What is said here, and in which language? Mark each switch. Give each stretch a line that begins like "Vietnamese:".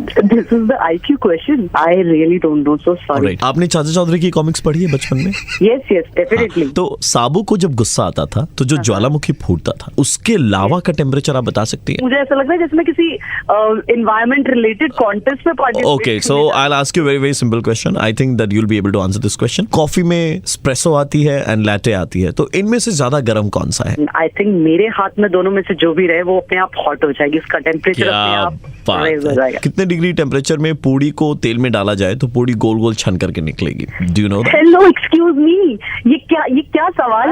English: This is the IQ question. I really don't know. So sorry. Alright.
Hindi: आपने चाचा चौधरी की comics पढ़ी है बचपन में?
English: Yes, yes, definitely.
Hindi: हाँ, तो साबू को जब गुस्सा आता था तो जो ज्वालामुखी फूटता था उसके लावा का टेम्परेचर आप बता सकती हैं? मुझे ऐसा लगता है जैसे मैं किसी
English: environment related contest
Hindi: में participate
English: Okay, so I'll ask you a very very simple question. I think that you'll be able to answer this question.
Hindi: Coffee में espresso आती है एंड latte आती है, तो इनमें से ज्यादा गर्म कौन सा है?
English: I think
Hindi: मेरे हाथ में दोनों में से जो भी रहे वो अपने आप hot हो जाएगी, इसका टेम्परेचर अपने आप raise हो जाएगा। कितने डिग्री टेम्परेचर में पूड़ी को तेल में डाला जाए तो पूड़ी गोल गोल छन करके निकलेगी?
English: Do you know that? Hello excuse me,
Hindi: ये क्या सवाल है?